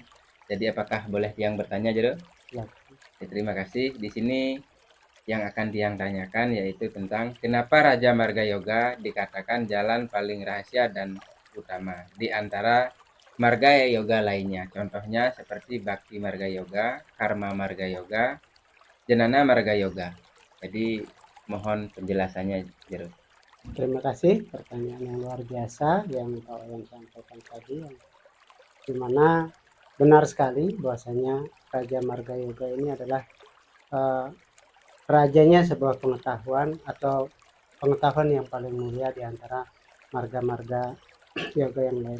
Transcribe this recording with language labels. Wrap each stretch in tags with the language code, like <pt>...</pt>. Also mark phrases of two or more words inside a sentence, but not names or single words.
<id>Jadi apakah boleh Tiang bertanya Jero? Ya. Terima kasih. Di sini yang akan Tiang tanyakan yaitu tentang kenapa Raja Marga Yoga dikatakan jalan paling rahasia dan utama di antara Marga Yoga lainnya. Contohnya seperti Bhakti Marga Yoga, Karma Marga Yoga, Jnana Marga Yoga. Jadi mohon penjelasannya Jero. Terima kasih, pertanyaan yang luar biasa yang Pak Wayan sampaikan tadi, dimana benar sekali bahwasanya Raja Marga Yoga ini adalah rajanya sebuah pengetahuan atau pengetahuan yang paling mulia di antara marga-marga yoga yang lain.</id>